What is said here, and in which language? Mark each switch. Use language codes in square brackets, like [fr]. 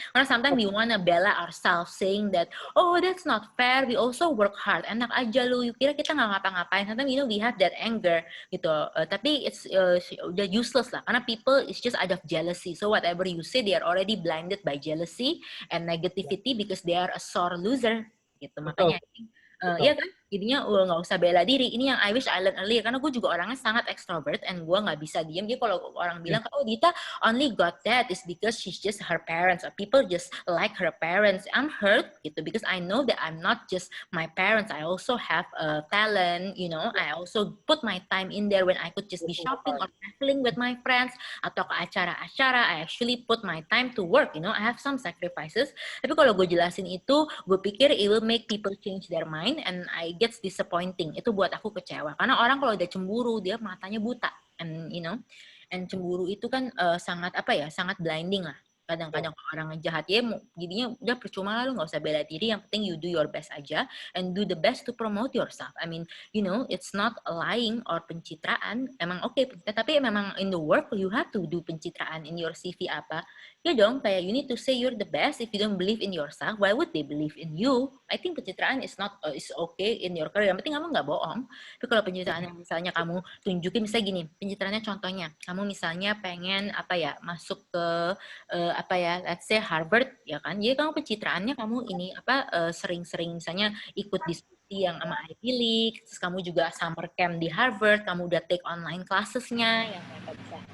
[en] Karena sometimes we wanna bella ourselves saying that oh that's not fair, we also work hard, [id] enak aja lu, kira kita nggak ngapa-ngapain. [en] Sometimes we have that anger gitu, tapi it's udah useless lah, karena people is just out of jealousy. So whatever you say, they are already blinded by jealousy and negativity because they are a sore loser gitu. [id] Makanya iya kan, jadinya nggak usah bela diri. Ini yang [en] I wish I learned earlier, [id] karena gue juga orangnya sangat extrovert and gue nggak bisa diem. [en] Jadi kalau orang bilang oh Dita only got that is because she's just her parents or people just like her parents, I'm hurt gitu, because I know that I'm not just my parents, I also have a talent, you know, I also put my time in there when I could just be shopping or traveling with my friends [id] atau ke acara-acara. [en] I actually put my time to work, you know, I have some sacrifices. [id] Tapi kalau gue jelasin itu, gue pikir [en] it will make people change their mind and I get disappointing. [id] Itu buat aku kecewa. Karena orang kalau udah cemburu, dia matanya buta. And you know, and cemburu itu kan sangat sangat blinding lah. Kadang-kadang orang jahat ya, jadinya udah percuma lah, lu nggak usah bela diri. Yang penting [en] you do your best aja and do the best to promote yourself. I mean, you know, it's not lying or pencitraan. [id] Emang oke, tapi memang [en] in the work you have to do pencitraan in your CV apa. [id] Ya dong, kayak [en] you need to say you're the best. If you don't believe in yourself, why would they believe in you? I think pencitraan is not is okay in your career. [id] Yang penting kamu nggak bohong. Tapi kalau pencitraan yang misalnya kamu tunjukin, misalnya gini, pencitraannya contohnya, kamu misalnya pengen masuk ke [en] let's say [id] Harvard, ya kan? Jadi kamu pencitraannya kamu ini sering-sering misalnya ikut diskusi yang sama Ivy League, terus kamu juga summer camp di Harvard, kamu udah [en] take online classes- [id] nya yang mereka bisa.